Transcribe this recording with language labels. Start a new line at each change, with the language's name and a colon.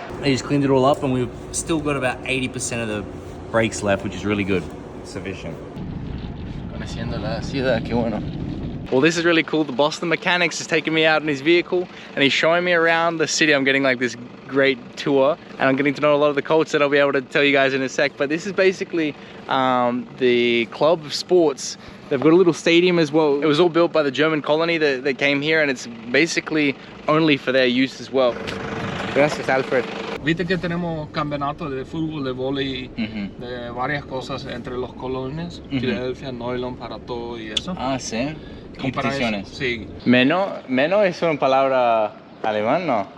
English: I just cleaned it all up and we've still got about 80% of the brakes left, which is really good. Sufficient.
Spanish: Conociendo la ciudad, qué bueno.
English: Well, this is really cool. The boss of the mechanics is taking me out in his vehicle and he's showing me around the city. I'm getting like this great tour and I'm getting to know a lot of the culture that I'll be able to tell you guys in a sec. But this is basically the club of sports. They've got a little stadium as well. It was all built by the German colony that came here and it's basically only for their use as well.
Spanish: Gracias, Alfred. Viste que tenemos campeonatos de fútbol, de vóley, de varias cosas entre los colonias. Filadelfia, Noylon para todo y eso. Ah, sí. Y para eso, Competiciones. sí. Meno es una palabra alemán, ¿no?